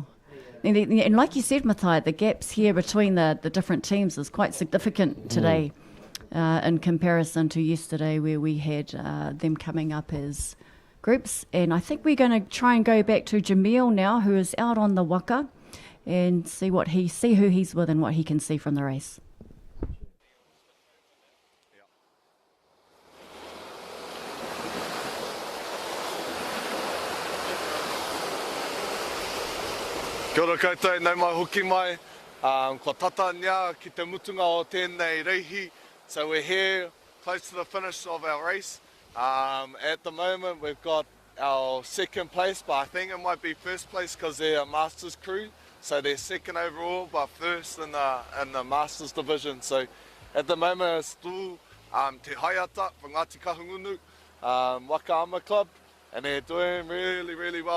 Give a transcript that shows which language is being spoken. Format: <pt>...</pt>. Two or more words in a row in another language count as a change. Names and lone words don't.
<en>And like you said, Matai, the gaps here between the different teams is quite significant today. In comparison to yesterday, where we had them coming up as groups. And I think we're going to try and go back to Jamil now, who is out on the waka, and see who he's with and what he can see from the race.</en> <mi>Kia ora koutou, nau mai hoki mai. Ko tata nia ki te mutunga o tēnei reihi.</mi> <en>So we're here close to the finish of our race. At the moment we've got our second place, but I think it might be first place because they're a Masters crew. So they're second overall, but first in the Masters division. So at the moment it's still Te Haiata from Ngāti Kahungunu, Waka Ama Club, and they're doing really, really well.</en>